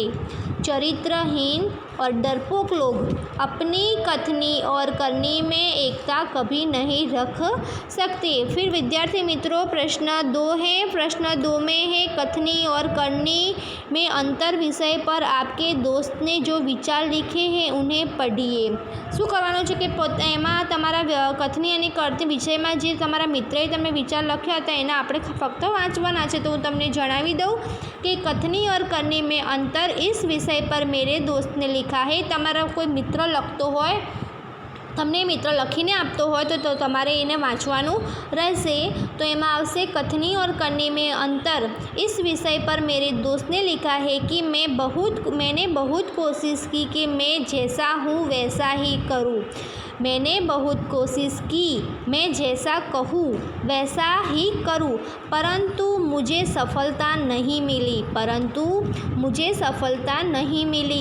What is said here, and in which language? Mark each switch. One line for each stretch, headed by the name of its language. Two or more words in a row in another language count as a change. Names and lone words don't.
Hindi: चरित्रहीन और डरपोक लोग अपनी कथनी और करनी में एकता कभी नहीं रख सकते। फिर विद्यार्थी मित्रों प्रश्न 2 है। प्रश्न 2 में है कथनी और करनी में अंतर विषय पर आपके दोस्त ने जो विचार लिखे हैं उन्हें पढ़िए।
Gujarati: શું કરવાનું છે કે એમાં તમારા કથની અને કરની વિષયમાં જે તમારા મિત્રએ તમને વિચાર લખ્યા હતા એના આપણે ફક્ત વાંચવાના છે। તો હું તમને જણાવી દઉં કે
Hindi: कथनी और करनी में अंतर इस विषय पर मेरे दोस्त ने लिखा है।
Gujarati: તમારા કોઈ મિત્ર લખતો હોય, તમને મિત્ર લખીને આપતો હોય તો તમારે એને વાંચવાનું રહેશે। તો એમાં આવશે
Hindi: कथनी और करनी में अंतर इस विषय पर मेरे दोस्त ने लिखा है कि मैंने बहुत कोशिश की कि मैं जैसा हूँ वैसा ही करूँ। मैंने बहुत कोशिश की मैं जैसा कहूँ वैसा ही करूँ, परंतु मुझे सफलता नहीं मिली।